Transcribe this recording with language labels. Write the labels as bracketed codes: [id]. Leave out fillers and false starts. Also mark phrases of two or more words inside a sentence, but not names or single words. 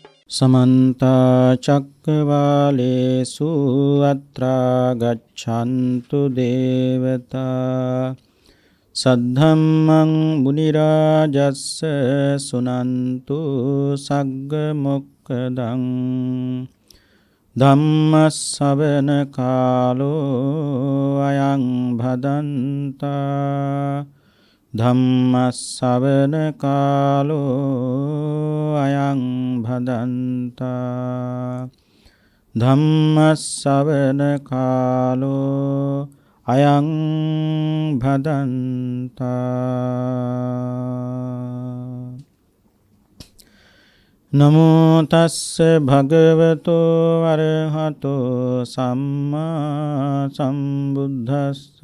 [pi] समन्ता चक्रवालेषु अत्रा गच्छन्तु देवता सद्धम्मं मुनिराजस्य सुनन्तु सग्गमुक्कदं धम्मश्रवण कालो अयं भदन्ता ධම්මස්සවන කාලෝ අයං භදන්තා ධම්මස්සවන කාලෝ අයං භදන්තා නමෝ තස්ස භගවතෝ අරහතෝ සම්මා සම්බුද්දස්ස